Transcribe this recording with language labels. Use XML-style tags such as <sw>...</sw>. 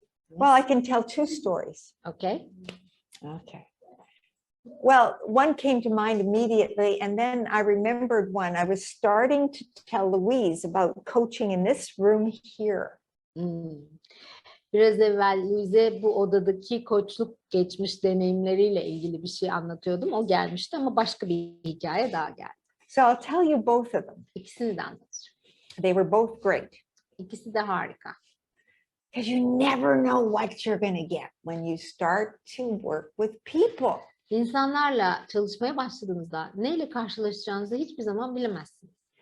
<en>Well, I can tell two stories. Okay. Okay. Well, one came to mind immediately, and then I remembered one. I was starting to tell Louise about coaching in this room here.</en> <tr>Biraz evvel Louise'e bu odadaki koçluk geçmiş deneyimleriyle ilgili bir şey anlatıyordum. O gelmişti ama başka bir hikaye daha geldi.</tr> <en>So I'll tell you both of them.</en> <tr>İkisini de anlatacağım.</tr> <en>They were both great.</en> <tr>İkisi de harika.</tr> <en>Because you never know what you're going to get when you start to work with people.</en> <tr>İnsanlarla çalışmaya başladığınızda neyle karşılaşacağınızı hiçbir zaman bilemezsiniz.</tr>